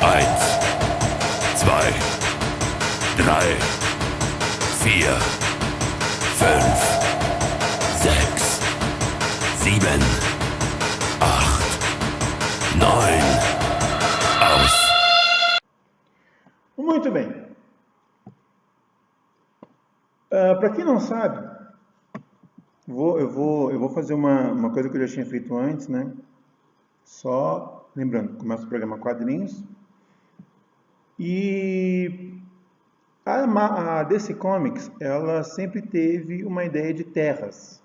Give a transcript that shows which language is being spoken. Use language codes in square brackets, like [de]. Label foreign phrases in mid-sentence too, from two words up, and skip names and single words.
[de] Eins, zwei, drei, vier, fünf, sechs, sieben, acht, neun. Aus. [pt] Muito bem. Para quem não sabe, eu vou fazer uma coisa que eu já tinha feito antes, né? Só lembrando, começa o programa Quadrinhos. E a DC Comics, ela sempre teve uma ideia de terras.